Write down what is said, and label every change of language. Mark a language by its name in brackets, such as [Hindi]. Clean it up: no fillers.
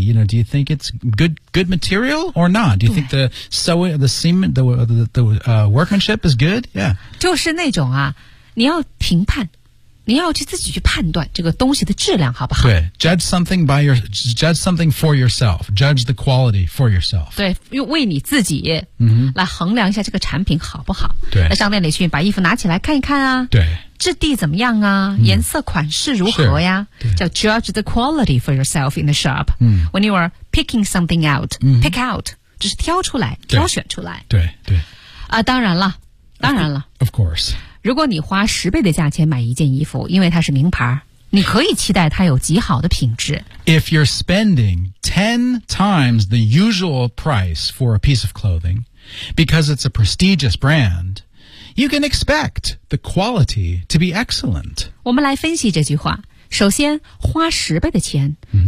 [English] You know, do you think it's good material or not? Do you think the workmanship is good? Yeah. [Chinese] 就是那种啊，你要评判，你要去自己去判断这个东西的质量好不好？ [English] 对 ，judge something for yourself. Judge the quality for yourself. [Chinese] 对，用为你自己来衡量一下这个产品好不好？对，在商店里去把衣服拿起来看一看啊。对。质地怎么样啊？颜色款式如何呀？ [English] 叫 judge the quality for yourself in the shop、 [Chinese] 嗯、 [English] when you are picking something out、 [Chinese] 嗯、 pick out 就是挑出来挑选出来对对啊、当然了当然了 [English] of course [Chinese] 如果你花十倍的价钱买一件衣服因为它是名牌你可以期待它有极好的品质 [English] if you're spending 10 times the usual price for a piece of clothing because it's a prestigious brandYou can expect the quality to be excellent. [Chinese] 我们来分析这句话。首先，花十倍的钱、 [English] mm-hmm.